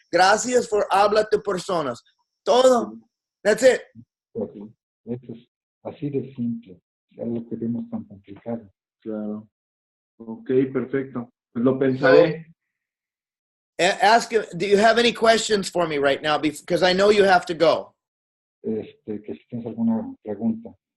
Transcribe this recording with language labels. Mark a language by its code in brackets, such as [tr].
[es] Gracias for habla to personas. [en] Todo. That's it. [es] Eso es así de simple. Ya lo queremos tan complicado. Claro. Ok, perfecto. Pues lo pensaré. [en] Ask him, do you have any questions for me right now? Because I know you have to go. [es] Que si tienes alguna pregunta.